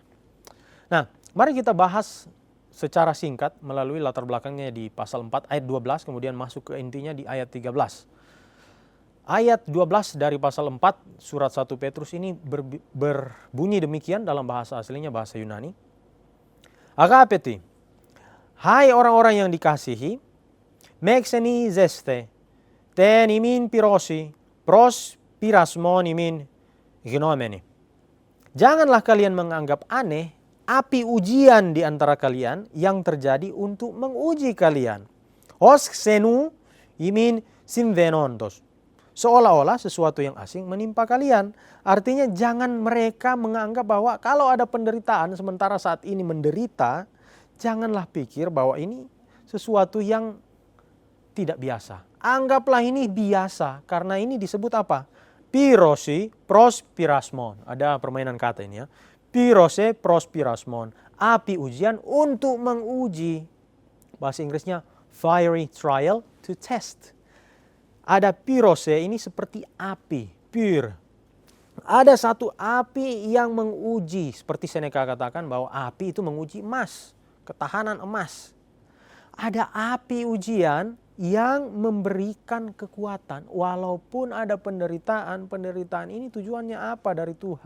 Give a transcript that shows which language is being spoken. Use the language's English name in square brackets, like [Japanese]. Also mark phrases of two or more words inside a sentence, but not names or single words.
[Indonesian] Nah, mari kita bahas secara singkat melalui latar belakangnya di pasal 4 ayat 12 kemudian masuk ke intinya di ayat 13. Ayat 12 dari pasal 4 surat 1 Petrus ini berbunyi demikian dalam bahasa aslinya, bahasa Yunani. Agapeti, hai orang-orang yang dikasihi, [Greek] μὴ ξενίζεσθε, τῇ ὑμῖν πυρώσει, πρὸς πειρασμὸν ὑμῖν γινομένῃ. [Indonesian] Janganlah kalian menganggap aneh api ujian di antara kalian yang terjadi untuk menguji kalian. [Greek] ὡς ξένου ὑμῖν συμβαίνοντος. [Indonesian] Seolah-olah sesuatu yang asing menimpa kalian. Artinya jangan mereka menganggap bahwa kalau ada penderitaan sementara saat ini menderita, janganlah pikir bahwa ini sesuatu yang tidak biasa. Anggaplah ini biasa karena ini disebut apa? [Greek] πυρώσει πρὸς πειρασμὸν. [Indonesian] Ada permainan kata ini ya. [Greek] πυρώσει πρὸς πειρασμὸν. [Indonesian] Api ujian untuk menguji. Bahasa Inggrisnya [English] fiery trial to test. [Indonesian] Ada pirose ini seperti api, pure. Ada satu api yang menguji, seperti Seneca katakan bahwa api itu menguji emas, ketahanan emas. Ada api ujian yang memberikan kekuatan, walaupun ada penderitaan ini tujuannya apa dari Tuhan?